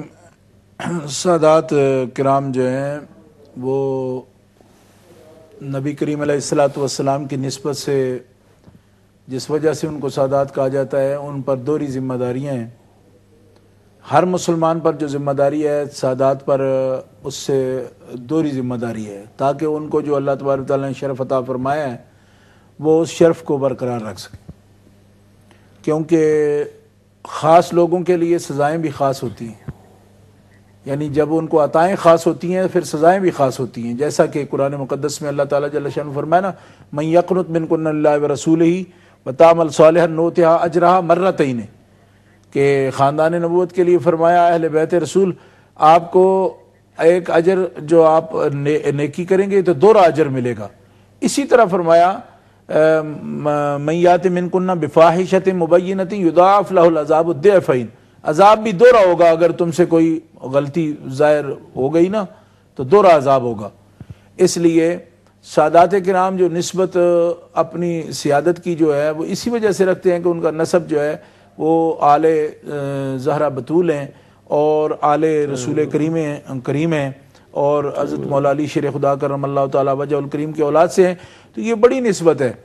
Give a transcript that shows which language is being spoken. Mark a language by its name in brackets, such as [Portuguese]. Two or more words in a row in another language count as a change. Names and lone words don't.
[Urdu] سادات کرام جو ہیں وہ نبی کریم [Arabic] عليه الصلاة والسلام [Urdu] کی نسبت سے جس وجہ سے ان کو سادات کہا جاتا ہے، ان پر دوہری ذمہ داریاں ہیں. ہر مسلمان پر جو ذمہ داری ہے سادات پر، اس سے دوہری ذمہ داری ہے، تاکہ ان کو جو [Arabic] الله تبارك وتعالى [Urdu] نے شرف عطا فرمایا ہے وہ اس شرف کو برقرار رکھ سکے، کیونکہ خاص لوگوں کے لیے سزائیں بھی خاص ہوتی ہیں، یعنی جب ان کو عطائیں خاص ہوتی ہیں پھر سزائیں بھی خاص ہوتی ہیں. جیسا کہ قرآن مقدس میں اللہ تعالیٰ [Arabic] جل شان [Urdu] فرمایا نا, [Arabic] من يقنت منكن لله و رسوله و تعمل صالحا نؤتها أجرها مرتين, [Urdu] کہ خاندان نبوت کے لیے فرمایا اہل بیت رسول آپ کو ایک اجر جو آپ نیکی کریں گے تو دوہرا اجر ملے گا. اسی طرح فرمایا [Arabic] من يأت منكن بفاحشة مبينة يضاعف لها العذاب ضعفين, [Urdu] عذاب بھی دوہرا ہوگا، اگر تم سے کوئی غلطی ظاہر ہو گئی نا تو دوہرا عذاب ہوگا. اس لیے سادات کرام جو نسبت اپنی سیادت کی جو ہے وہ اسی وجہ سے رکھتے ہیں کہ ان کا نسب جو ہے وہ آل زہرا بتول ہیں اور آل رسول کریم ہیں اور حضرت مولا علی شیر خدا [Arabic] كرم الله تعالى وجهه الكريم [Urdu] کی اولاد سے ہیں، تو یہ بڑی نسبت ہے.